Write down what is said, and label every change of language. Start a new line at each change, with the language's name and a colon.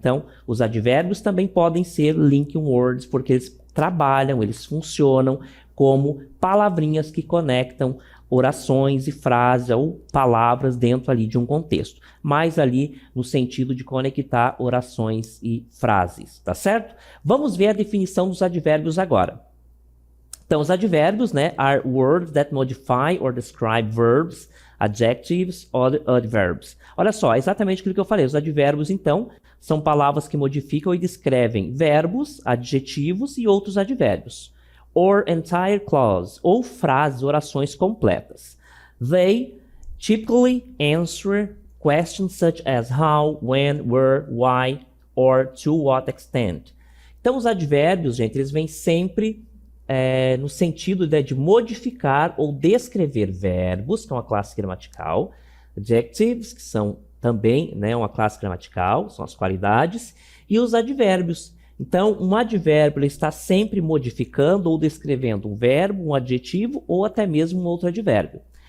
Portuguese: Então, os advérbios também podem ser link words, porque eles trabalham, eles funcionam como palavrinhas que conectam orações e frases ou palavras dentro ali de um contexto, mas ali no sentido de conectar orações e frases, tá certo? Vamos ver a definição dos advérbios agora. Então, os advérbios, né,
English: are words that modify or describe verbs, adjectives or adverbs.
Portuguese: Olha só, exatamente aquilo que eu falei. Os advérbios, então, são palavras que modificam e descrevem verbos, adjetivos e outros advérbios.
English: Or entire clause,
Portuguese: ou frases, orações completas.
English: They typically answer questions such as how, when, where, why, or to what extent.
Portuguese: Então, os advérbios, gente, eles vêm sempre no sentido de modificar ou descrever verbos, que é uma classe gramatical, adjectives, que são também, né, uma classe gramatical, são as qualidades, e os advérbios. Então, um advérbio ele está sempre modificando ou descrevendo um verbo, um adjetivo ou até mesmo um outro advérbio.